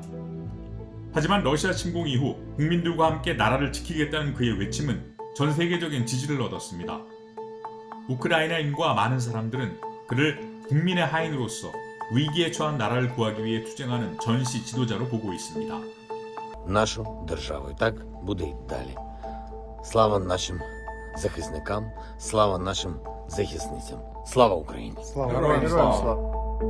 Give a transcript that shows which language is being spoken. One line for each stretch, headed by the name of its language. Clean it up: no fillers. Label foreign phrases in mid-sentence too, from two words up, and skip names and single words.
Korean: 하지만 러시아 침공 이후 국민들과 함께 나라를 지키겠다는 그의 외침은 전 세계적인 지지를 얻었습니다. 우크라이나인과 많은 사람들은 그를 국민의 하인으로서 위기에 처한 나라를 구하기 위해 투쟁하는 전시 지도자로 보고 있습니다.
Ukrainian: Нашу державу. І так буде й далі. Слава нашим захисникам, слава нашим захисницям. Слава Україні! Героям слава!